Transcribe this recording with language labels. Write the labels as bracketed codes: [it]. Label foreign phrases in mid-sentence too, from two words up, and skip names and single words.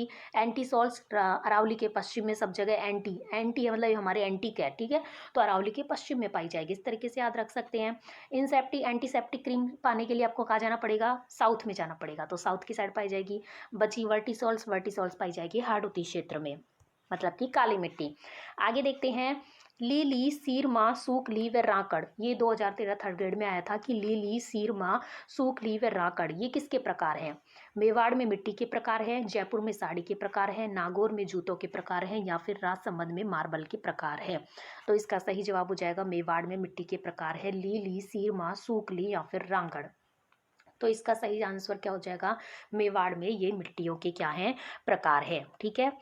[hi] एंटीसॉल्स अरावली के पश्चिम में, सब जगह एंटी एंटी है, मतलब हमारे एंटीक है, ठीक है, तो अरावली के पश्चिम में पाई जाएगी, इस तरीके से याद रख सकते हैं। [en] antiseptic cream [hi] पाने के लिए आपको कहाँ जाना पड़ेगा, साउथ में जाना पड़ेगा, तो साउथ की साइड पाई जाएगी। बची वर्टिसॉल्स पाई जाएगी हाड़ौती क्षेत्र में, मतलब कि काली मिट्टी। आगे देखते हैं लीली, सीरमा, सूखली व राकड़, ये 2013 [en] third grade [hi] में आया था कि लीली, सीरमा, सूखली व राकड़ ये किसके प्रकार हैं? मेवाड़ में मिट्टी के प्रकार हैं, जयपुर में साड़ी के प्रकार हैं, नागौर में जूतों के प्रकार हैं, या फिर राजसमंद में मार्बल के प्रकार हैं? तो इसका सही जवाब हो जाएगा मेवाड़ में मिट्टी के प्रकार है, लीली, सीरमा, सूखली या फिर रांगड़। तो इसका सही आंसर क्या हो जाएगा, मेवाड़ में ये मिट्टियों के क्या हैं, प्रकार है, ठीक है।